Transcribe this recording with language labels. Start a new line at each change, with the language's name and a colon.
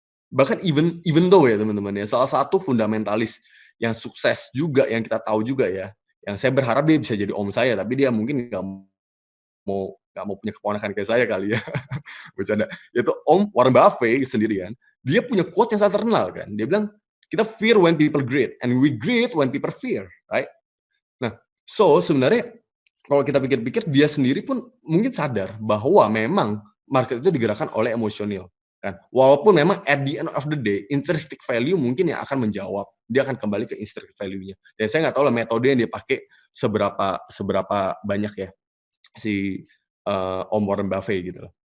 Indonesian: Bahkan
English: even though
Indonesian: ya teman-teman ya, salah satu fundamentalis yang sukses juga yang kita tahu juga ya, yang saya berharap dia bisa jadi om saya, tapi dia mungkin nggak mau punya keponakan kayak saya kali ya, bercanda. Yaitu Om Warren Buffett sendiri kan, dia punya quote yang sangat terkenal kan, dia bilang, Kita
English: fear when people greed, and we greed when people fear, right?
Indonesian: Nah, so sebenarnya kalau kita pikir-pikir dia sendiri pun mungkin sadar bahwa memang market itu digerakkan oleh emosional kan. Walaupun memang
English: at the end of the day intrinsic value
Indonesian: mungkin yang akan menjawab, dia akan kembali ke intrinsic value-nya. Dan saya nggak tahu lah metode yang dia pakai seberapa banyak ya si Om Warren Buffett gitu loh.